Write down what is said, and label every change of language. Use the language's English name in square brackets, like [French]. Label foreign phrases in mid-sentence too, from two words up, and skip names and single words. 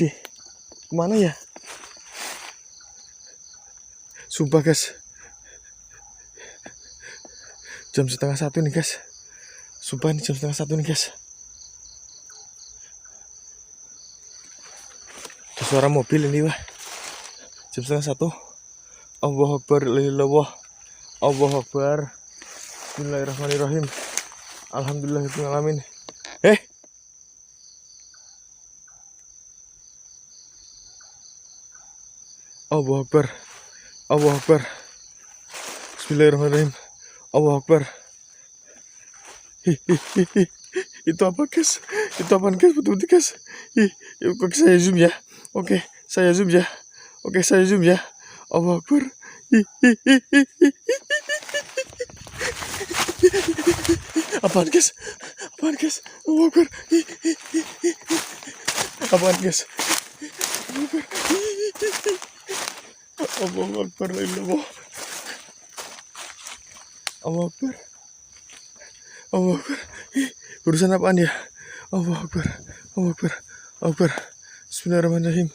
[Indonesian] Kemana ya? Sumpah guys. Jam 12:30 nih guys. Sumpah ini jam 12:30 nih guys. Ada suara mobil ini wah. Jam 12:30. [Arabic] الله أكبر. لله. الله أكبر. بسم الله الرحمن الرحيم. الحمد لله رب العالمين. الله أكبر. الله أكبر. بسم الله الرحمن الرحيم. الله أكبر. [Indonesian] Itu apa guys? Itu apaan guys? Betul-betul guys. Oke, saya zoom ya. Oke, saya zoom ya. Oke, saya zoom ya. [Arabic] الله أكبر. [Indonesian] Apaan guys? Apaan guys? [Arabic] الله أكبر. [Indonesian] Apaan guys? [Arabic] الله أكبر. الله أكبر. الله أكبر. الله أكبر. [Indonesian] Urusan apaan ya? [Arabic] الله أكبر. الله أكبر. الله أكبر. بسم الله الرحمن الرحيم.